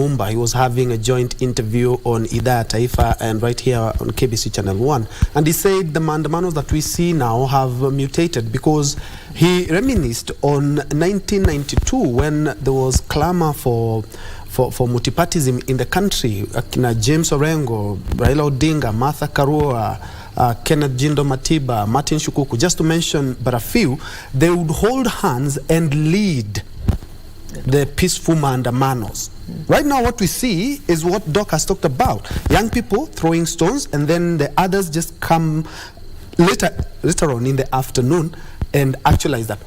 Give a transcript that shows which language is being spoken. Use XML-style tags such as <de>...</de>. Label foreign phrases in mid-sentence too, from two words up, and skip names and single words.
<en>He was having a joint interview on Idhaa Taifa and right here on KBC Channel 1. And he said the maandamanos that we see now have mutated because he reminisced on 1992 when there was clamor for multipartyism in the country. James Orengo, Raila Odinga, Martha Karua, Kenneth Jindo Matiba, Martin Shukuku, just to mention but a few, they would hold hands and lead the peaceful maandamanos. Right now what we see is what Doc has talked about. Young people throwing stones and then the others just come later on in the afternoon and actualize that.</en>